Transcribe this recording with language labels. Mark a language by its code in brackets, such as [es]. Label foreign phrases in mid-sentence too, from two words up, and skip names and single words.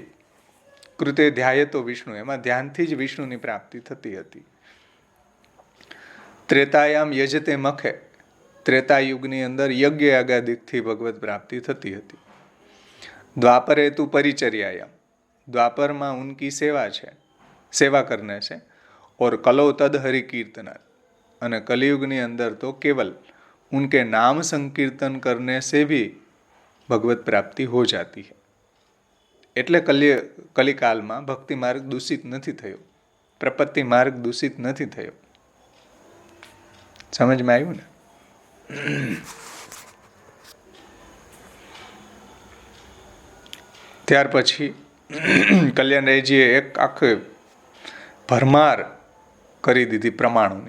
[sa] कृते ध्यायतो विष्णु, [gu] એમાં ધ્યાનથી જ વિષ્ણુની પ્રાપ્તિ થતી હતી. [sa] त्रेतायां यजते मखे, [gu] ત્રેતાયુગની અંદર યજ્ઞ યાગાદિકથી ભગવત પ્રાપ્તિ થતી હતી. [sa] द्वापरे तु परिचर्यायां, [gu] દ્વાપરમાં [hi] उनकी सेवा [gu] છે, [hi] सेवा करने [gu] છે. [sa] और कलो तद हरि कीर्तनात्, [gu] અને કળયુગની અંદર તો [hi] केवल उनके नाम संकीर्तन करने से भी भगवत प्राप्ति हो जाती है. [gu] એટલે કલિકાલમાં ભક્તિ માર્ગ દૂષિત નથી થયો, પ્રપત્તિ માર્ગ દૂષિત નથી થયો. સમજમાં આવ્યું ને? ત્યાર પછી કલ્યાણરાયજીએ એક આખે ભરમાર કરી દીધી પ્રમાણોની.